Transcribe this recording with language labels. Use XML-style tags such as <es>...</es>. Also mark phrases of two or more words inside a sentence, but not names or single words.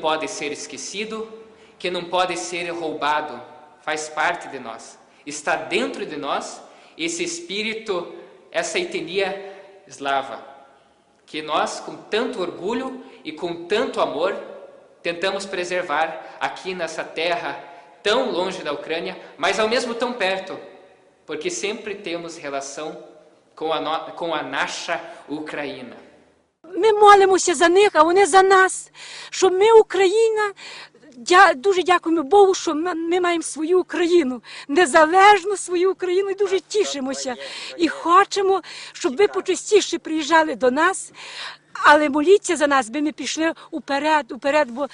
<pt>pode ser esquecido, que não pode ser roubado, faz parte de nós, está dentro de nós esse espírito, essa etnia eslava, que nós, com tanto orgulho e com tanto amor, tentamos preservar aqui nessa terra tão longe da Ucrânia, mas ao mesmo tão perto, porque sempre temos relação com a</pt> <uk>наша Україна. Ми молимося за них, а вони за нас, щоб ми, Україна, дуже дякуємо Богу, що ми маємо свою Україну, незалежну свою Україну, і дуже тішимося. І хочемо, щоб ви почастіше приїжджали до нас, але моліться за нас, би ми пішли уперед, бо</uk>